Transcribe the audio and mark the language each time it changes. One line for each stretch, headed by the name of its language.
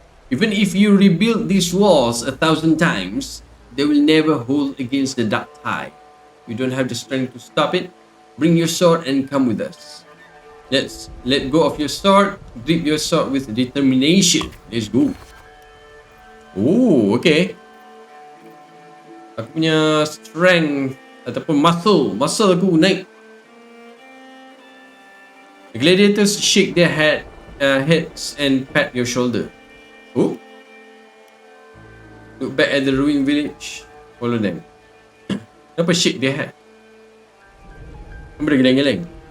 English: Even if you rebuild these walls 1,000 times, they will never hold against the dark tide. You don't have the strength to stop it. Bring your sword and come with us. Let's let go of your sword. Grip your sword with determination. Let's go. Oh, okay.
Malay: Aku punya strength ataupun muscle aku naik.
English: The gladiators shake their heads and pat your shoulder. Oh. Look back at the ruined village. Follow them.
Malay: Kenapa
English: shake their head?
Malay: Kenapa dia geleng-geleng?